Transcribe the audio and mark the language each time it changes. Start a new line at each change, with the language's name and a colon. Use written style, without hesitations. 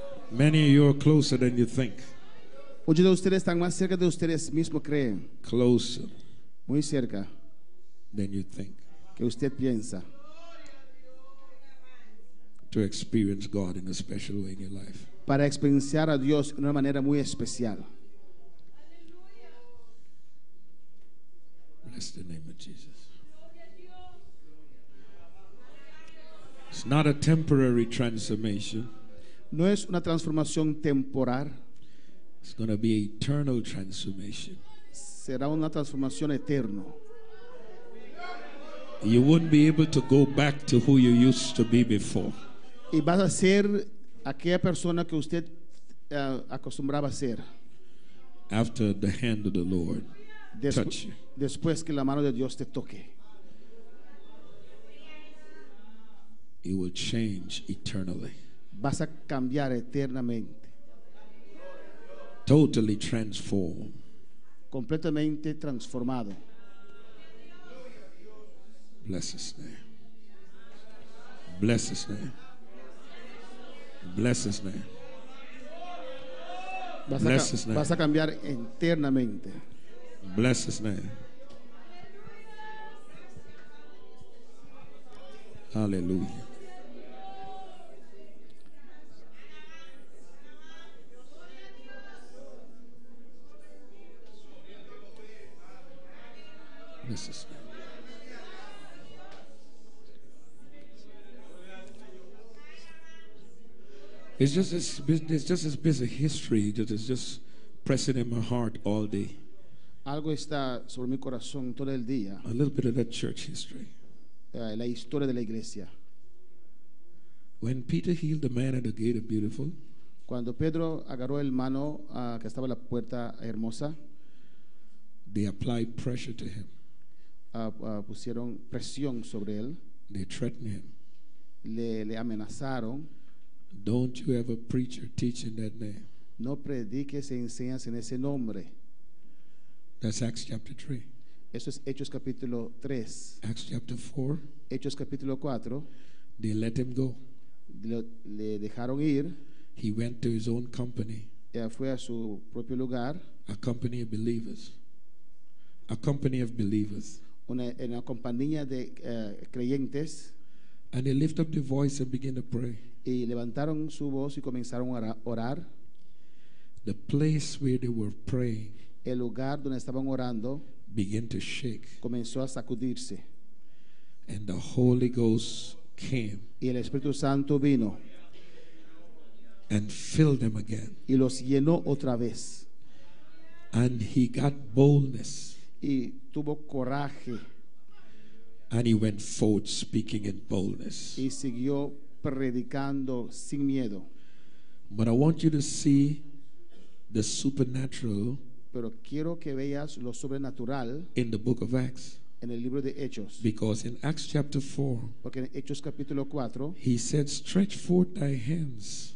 English: Many of you are closer than you think.
Spanish: Muchos de ustedes están más cerca de ustedes mismos creen.
English: Closer
Spanish: Muy cerca
English: than you think
Spanish: que usted piensa.
English: to experience God in a special way in your life.
Spanish: Para experienciar a Dios de una manera muy especial.
English: Bless the name of Jesus. It's not a temporary transformation.
Spanish: No es una transformación temporal,
English: It's going to be an eternal transformation.
Spanish: será una transformación eterna.
English: You wouldn't be able to go back to who you used to be before.
Spanish: Y vas a ser aquella persona que usted acostumbraba a ser
English: After the hand of the Lord touch you.
Spanish: después que la mano de Dios te toque.
English: It will change eternally.
Spanish: Vas a cambiar eternamente,
English: Totally transformed.
Spanish: completamente transformado.
English: Bless His name. Bless His name. Bless His name. Bless His name.
Spanish: Vas a cambiar eternamente.
English: Bless His name. Hallelujah. Bless His name. It's just this bit of history that is just pressing in my heart all day.
Spanish: Algo está sobre mi corazón todo el día,
English: A little bit of that church history.
Spanish: la historia de la iglesia.
English: When Peter healed the man at the gate of Beautiful,
Spanish: Cuando Pedro agarró el mano que estaba en la puerta hermosa,
English: they applied pressure to him.
Spanish: pusieron presión sobre él,
English: They threatened him.
Spanish: le amenazaron.
English: Don't you ever preach or teach in that name.
Spanish: No prediques e enseñas en ese nombre.
English: That's Acts chapter 3.
Spanish: Eso es Hechos capítulo 3.
English: Acts chapter 4,
Spanish: Hechos capítulo 4.
English: they let him go.
Spanish: Le dejaron ir.
English: He went to his own company,
Spanish: Fue a su propio lugar,
English: a company of believers. A company of believers.
Spanish: una compañía de creyentes,
English: And they lift up their voice and begin to pray.
Spanish: y levantaron su voz y comenzaron a orar.
English: The place where they were praying
Spanish: El lugar donde estaban orando
English: began to shake.
Spanish: comenzó a sacudirse,
English: And the Holy Ghost came
Spanish: y el Espíritu Santo vino
English: and filled them again.
Spanish: y los llenó otra vez,
English: And he got boldness.
Spanish: y tuvo coraje
English: And he went forth speaking in boldness.
Spanish: y siguió predicando sin miedo.
English: But I want you to see the supernatural
Spanish: Pero quiero que veas lo sobrenatural
English: in the book of Acts.
Spanish: en el libro de Hechos,
English: Because in Acts chapter 4,
Spanish: porque en Hechos capítulo 4
English: he said, stretch forth thy hands